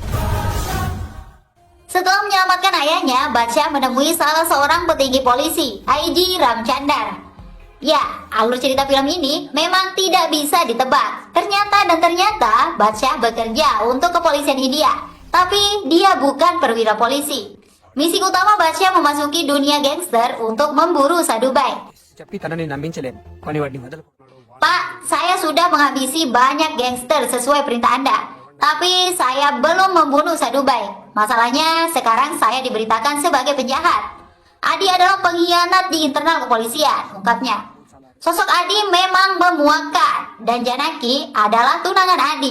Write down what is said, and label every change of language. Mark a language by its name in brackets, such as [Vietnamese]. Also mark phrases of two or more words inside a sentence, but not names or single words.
[Indonesian] Setelah menyelamatkan ayahnya, Badsya menemui salah seorang petinggi polisi, IG Ramchandar. Ya, alur cerita film ini memang tidak bisa ditebak. Ternyata Badsya bekerja untuk kepolisian India, tapi dia bukan perwira polisi. Misi utama Badsya memasuki dunia gangster untuk memburu Sadubai. [Telugu] చెప్పి తనని నమ్మించలేం కానీ వాడిని వదలకు. [Indonesian] Pak, saya sudah menghabisi banyak gangster sesuai perintah Anda. Tapi saya belum membunuh Sadubai. Masalahnya sekarang saya diberitakan sebagai penjahat. Adi adalah pengkhianat di internal kepolisian, ungkapnya. Sosok Adi memang memuakkan dan Janaki adalah tunangan Adi.